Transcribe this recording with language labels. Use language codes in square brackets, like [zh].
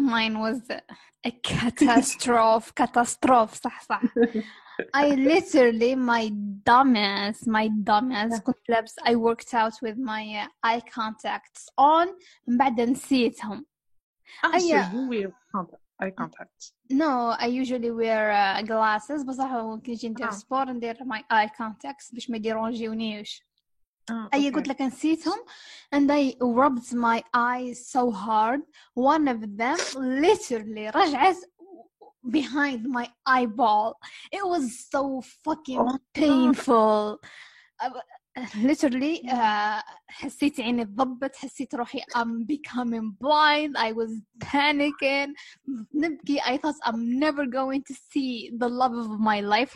[en] Mine was a catastrophe. صح. I literally, my dumbass, [ar] كنت لابس, [en] I worked out with my eye contacts on, [ar] بعد نسيتهم. [en] So you wear eye contacts? No, I usually wear glasses, [ar] بصح كي نجي ندير سبور ندير [en] my eye contacts [ar] باش ما يديرونجيونيش. أي قلت لك نسيتهم, [en] and I rubbed my eyes so hard. One of them literally رجعت behind my eyeball. It was so fucking painful. [ar] Literally حسيت عيني ضبت, حسيت روحي [en] I'm becoming blind. I was panicking, نبكي. I thought I'm never going to see the love of my life.